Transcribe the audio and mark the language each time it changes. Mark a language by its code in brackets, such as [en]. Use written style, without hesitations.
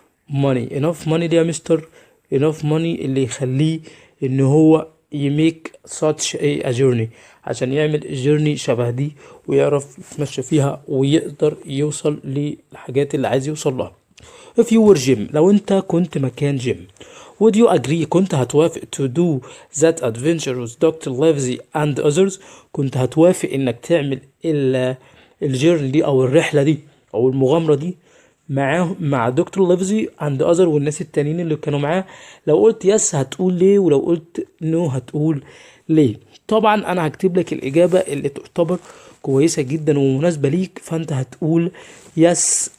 [ar] money دي يا مستر [en] enough money [ar] اللي يخليه ان هو يميك [en] such a journey، [ar] عشان يعمل journey شبه دي ويعرف يتمشى فيها ويقدر يوصل للحاجات اللي عايز يوصل لها. [en] if you were Jim، [ar] لو انت كنت مكان جيم [en] would you agree، [ar] كنت هتوافق [en] to do that adventure with Dr. Livesey and others؟ [ar] كنت هتوافق انك تعمل الجيرني دي او الرحلة دي او المغامرة دي مع دكتور ليفزي [en] and other [ar] والناس التانيين اللي كانوا معاه؟ لو قلت يس هتقول ليه، ولو قلت نو هتقول ليه؟ طبعا انا هكتب لك الاجابة اللي تعتبر كويسة جدا ومناسبة ليك، فانت هتقول يس.